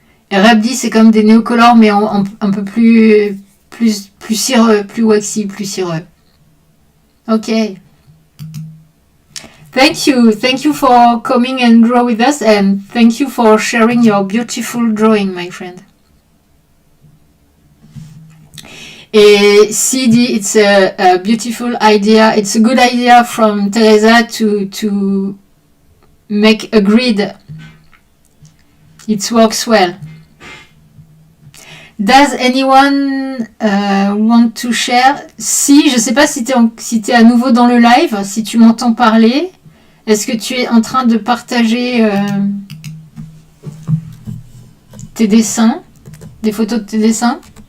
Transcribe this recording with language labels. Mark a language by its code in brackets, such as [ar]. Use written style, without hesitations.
[fr] Et Reb dit c'est comme des néocolores mais un peu plus cireux, plus waxy, plus cireux. Ok. [en] Thank you for coming and draw with us, and thank you for sharing your beautiful drawing, my friend. CD, it's a beautiful idea. It's a good idea from Teresa to make a grid. It works well. Does anyone want to share? [fr] Si, je sais pas si t'es à nouveau dans le live, si tu m'entends parler. Est-ce que tu es en train de partager tes dessins, des photos de tes dessins?